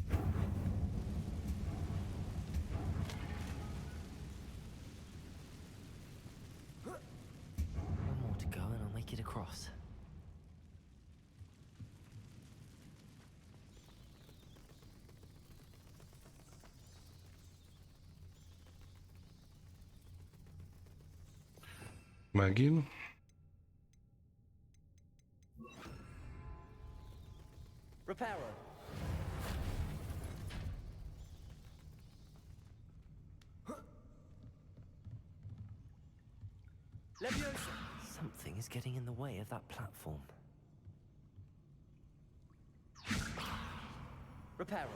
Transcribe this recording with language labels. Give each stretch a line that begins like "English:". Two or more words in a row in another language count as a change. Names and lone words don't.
English: One more to go and I'll make it across. Megint. Reparo. Leviosa. Something is getting in the way of that platform. Reparo.